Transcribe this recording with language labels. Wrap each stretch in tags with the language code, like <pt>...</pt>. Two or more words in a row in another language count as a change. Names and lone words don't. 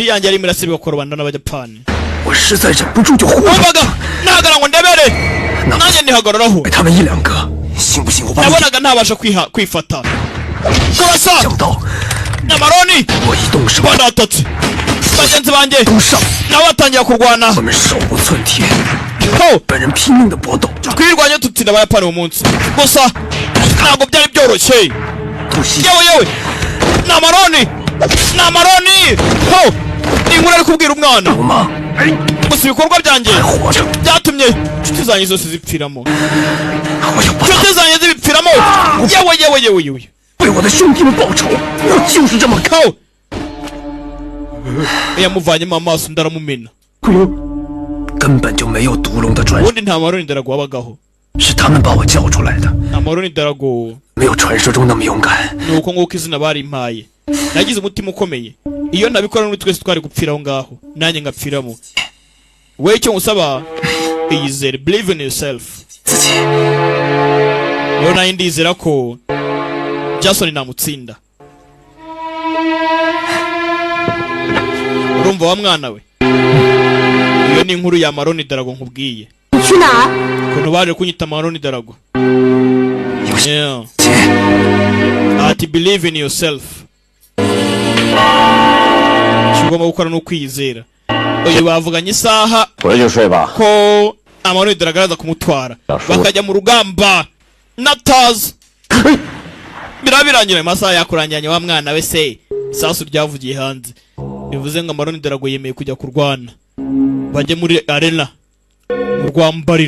<rw>Tiyange ari mirasire bakorobana n'abajapani.</rw> <zh>我实在忍不住就呼。</zh> <rw>Umvaga nagara ngo ndebere. Nanjye ndihagararaho.</rw> <zh>他们1、2个，信不信我把你</zh> <rw>Nabonaga ntabasha kwifata. Kurasa.</rw> <zh>想到</zh> <rw>Amaroni.</rw> <zh>我一动手，</zh> <rw>Banatatse. Bagenzi banjye.</rw> <zh>都上，</zh> <rw>Nabatangira kurwana.</rw> <zh>我们手无寸铁， Ho. 本人拼命的搏斗，</zh> <rw>Twirwanye tutsinda abayapani uwo munsi. Gusa ntabwo byari byoroshye.</rw> <zh>突袭</zh> <rw>Yewe Namaroni. Ho. Inkuru ari kubwira umwana.</rw> <zh>流氓</zh> <rw>Gusa ibikorwa byanjye</rw> <zh>还活着，</zh> <rw>byatumye inshuti zanjye zose zipfiramo.</rw> <zh>我要把他</zh> <rw>Inshuti zanjye zibipfiramo. Yewe.</rw> <zh>为我的兄弟们报仇，我就是这么 Ho.</zh> <rw>Yamuvanyemo amaso ndaramumena.</rw> <zh>根本就没有毒龙的传说，</zh> <rw>Ubundi nta Amaroni Dragon wabagaho.</rw> <zh>是他们把我叫出来的，</zh> <rw>Amaroni Dragon</rw> <zh>没有传说中那么勇敢。</zh> <rw>nuko nguko izina barimpaye. Nagize umutima ukomeye. Iyo nabikora n'uri twese twari gupfira aho ngaho. Nanjye ngapfiramo. We icyo ngusaba iyizere,</rw> <en>believe in yourself.</en> <zh>自己</zh> <rw>Yo nayo ndizera ko Jason namutsinda. Urumva wa mwana we? Iyo ni inkuru ya Amaroni Dragon nkubwiye.</rw> <zh>你去哪儿？</zh> <rw>Ukuntu baje kunyita Amaroni Dragon.</rw> <zh>有 Yeah. 些</zh> <rw>Ati</rw> <en>believe in yourself.</en> <rw>Kigomba gukora no kwizera. Oyo bavuganye isaha</rw> <zh>回去睡吧。</zh> <rw>ko Amaroni Dragon aza kumutwara. Bakajya mu rugamba. Nataza. Birabirangira amasaha yakurangiranye wa mwana we se. Sasu ryavugiye hanze. Bivuze ngo Amaroni Dragon yemeye kujya kurwana. Bajye muri arena. Mu rwambariro.</rw>